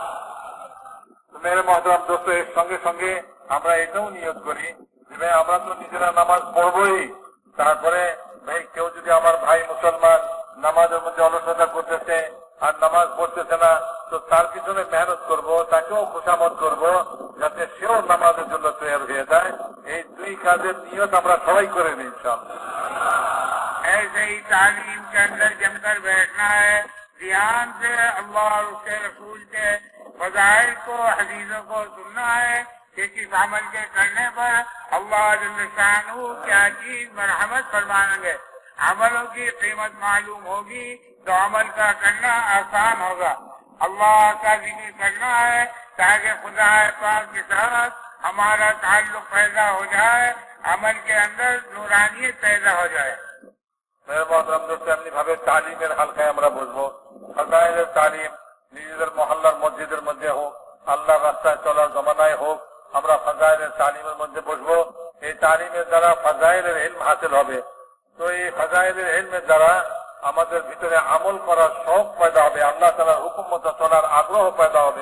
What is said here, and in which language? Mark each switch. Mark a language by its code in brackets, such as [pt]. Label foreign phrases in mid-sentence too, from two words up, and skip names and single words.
[ur] میرے محترم دوست, [bn] এর সঙ্গে সঙ্গে আমরা এটাও নিয়ত করি যে ভাই, আমরা তো নিজেরা নামাজ পড়বই, তারপরে ভাই কেউ যদি আমার ভাই মুসলমান নামাজের মধ্যে অলসতা করতেছে আর নামাজ পড়তেছে না, তো তার পিছনে মেহনত করব, তাকেও খুশামত করব যাতে সেও নামাজের জন্য তৈরি হয়ে যায়। এই দুই কাজের নিয়ত আমরা সবাই করে নিই ইনশাআল্লাহ। [ur] ایسے ہی تعلیم کے اندر جم کر بیٹھنا ہے، دھیان سے اللہ اور اس کے رسول کے فضائل کو، حدیثوں کو سننا ہے کہ کس عمل کے کرنے پر اللہ [ar] جل شانہ [ur] کیا چیز مرحمت فرمائیں گے. عملوں کی قیمت معلوم ہوگی تو عمل کا کرنا آسان ہوگا. اللہ کا ذکر کرنا ہے تاکہ خدا پاک کے ساتھ ہمارا تعلق پیدا ہو جائے، عمل کے اندر نورانیت پیدا ہو جائے۔ میرے محترم دوست, [bn] এমনি ভাবে তালিমের হালকায় আমরা বসবো। ফাজাইলের তালিম নিজেদের মহল্লার মসজিদের মধ্যে হোক, আল্লাহর রাস্তায় চলার জমানায় হোক, আমরা ফাজাইলের তালিমের মধ্যে বসবো। এই তালিমের দ্বারা ফাজাইলের ইলম হাসিল হবে। তো এই ফাজাইলের ইলমের দ্বারা আমাদের ভিতরে আমল করার শখ পয়দা হবে, আল্লাহ তাআলার হুকুম মতো চলার আগ্রহ পয়দা হবে।